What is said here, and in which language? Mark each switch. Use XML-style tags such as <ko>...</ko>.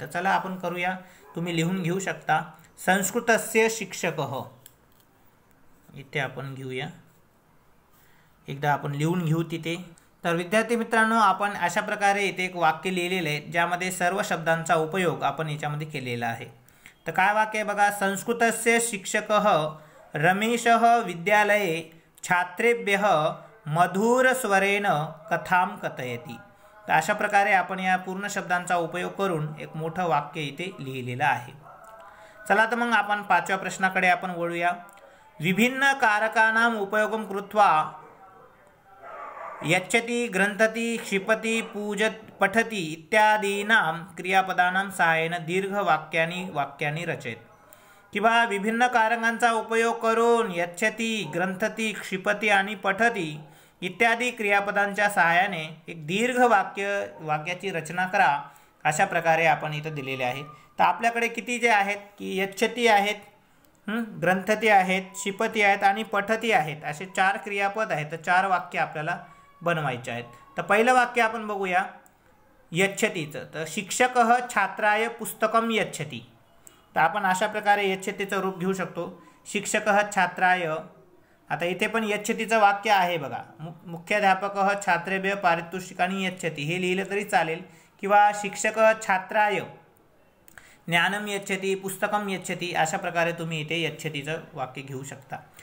<mr>तर चला आपण करूया. तुम्ही लिहून घेऊ शकता.</mr> <sa>संस्कृतस्य शिक्षकः</sa> <mr>इथे आपण घेऊया. एकदा आपण लिहून घेऊ तिथे. तर विद्यार्थी मित्रांनो आपण अशा प्रकारे इथे एक वाक्य लिहिलेले आहे ज्यामध्ये सर्व शब्दांचा उपयोग आपण याच्यामध्ये केलेला आहे. तर काय वाक्य आहे बघा.</mr> <sa>संस्कृतस्य शिक्षकः रमेशः विद्यालये छात्रेभ्यः मधुरस्वरेण कथां कथयति.</sa> <mr>तर अशा प्रकारे आपण या पूर्ण शब्दांचा उपयोग करून एक मोठं वाक्य इथे लिहिलेलं आहे. चला तर मग आपण पाचव्या प्रश्नाकडे आपण वळूया.</mr> <sa>विभिन्न कारकानां उपयोगं कृत्वा यच्छति ग्रंथति क्षिपति पूजत पठति इत्यादीनां क्रियापदानां सहाय्येन वाक्यानि रचयेत.</sa> <mr>किंवा विभिन्न कारकांचा उपयोग करून यच्छति ग्रंथति क्षिपति आणि पठति इत्यादी क्रियापदांच्या सहाय्याने एक दीर्घ वाक्याची रचना करा. अशा प्रकारे आपण इथं दिलेले आहे. तर आपल्याकडे किती जे आहेत की यच्छति आहेत, ग्रंथति आहेत, क्षिपति आहेत आणि पठति आहेत, असे 4 क्रियापद आहेत. तर 4 वाक्य आपल्याला बनवायचे आहेत. तर पहिलं वाक्य आपण बघूया यच्छतीचं.</mr> <sa>तर शिक्षकः छात्राय पुस्तकं यच्छति.</sa> <mr>तर आपण अशा प्रकारे यच्छतीचं रूप घेऊ शकतो.</mr> <sa>शिक्षकः छात्राय,</sa> <mr>आता इथे पण यच्छतीचं वाक्य आहे बघा.</mr> <sa>मुख्याध्यापकः छात्रेभ्यः पारितोषिकानि यच्छति</sa> <mr>हे लिहिलं तरी चालेल. किंवा</mr> <sa>शिक्षकः छात्राय ज्ञानम यच्छति, पुस्तकम यच्छति,</sa> <mr>अशा प्रकारे तुम्ही इथे यच्छतीचं वाक्य घेऊ शकता.</mr>